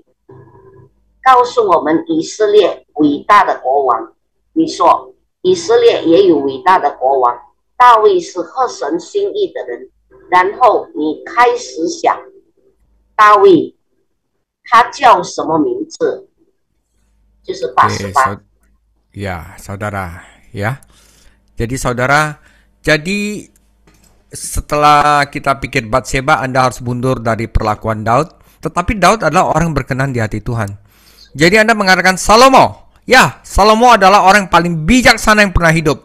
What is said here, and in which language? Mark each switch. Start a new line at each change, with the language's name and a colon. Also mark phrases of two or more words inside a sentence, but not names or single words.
Chinese: 告诉我们以色列伟大的国王。你说以色列也有伟大的国王，大卫是合神心意的人。然后你开始想，大卫他叫什么名字？就是88。
Indonesian: Ya, saudara, ya. Jadi saudara, jadi setelah kita pikir Batsheba, Anda harus mundur dari perlakuan Daud. Tetapi Daud adalah orang berkenan di hati Tuhan. Jadi Anda mengatakan Salomo. Ya, Salomo adalah orang paling bijaksana yang pernah hidup.